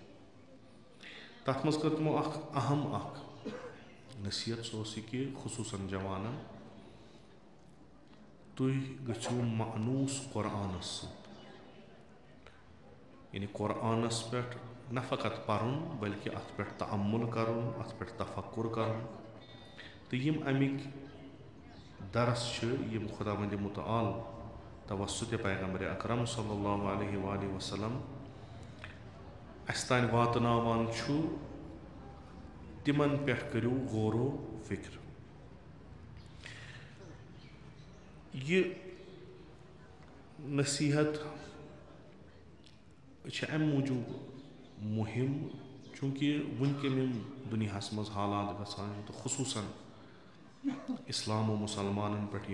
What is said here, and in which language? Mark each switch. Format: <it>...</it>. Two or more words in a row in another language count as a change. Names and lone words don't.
<ks>تتھ منٛز کٔر تِمو اکھ اہم اکھ نصیحت سُہ اوس یہِ کہِ خصوٗصن جوانن تُہۍ گٔژھِو معنوٗس قۄرآنس سۭتۍ یعنی قۄرآنس پٮ۪ٹھ نہ فقط پرُن بلکہِ اتھ پٮ۪ٹھ تعمُل کرُن اتھ پٮ۪ٹھ تفکُر کرُن تہٕ یِم امِکۍ درس چھِ یِم خۄداوندِ مُتعال توسُطِ پیغمبرِ اکرم</ks> <ar>صلی اللہ علیہ وآلہ وسلم</ar> <ks>اسہِ تانۍ واتناوان چھُ تِمن پٮ۪ٹھ کٔرِو غور و فِکر. یہِ نصیحت چھِ امہِ موٗجوٗب مُہِم چوٗنٛکہِ وٕنکیٚن یِم دُنیاہس منٛز حالات گژھان چھِ تہٕ خصوٗصن اسلام و مُسلمانن پٮ۪ٹھ</ks>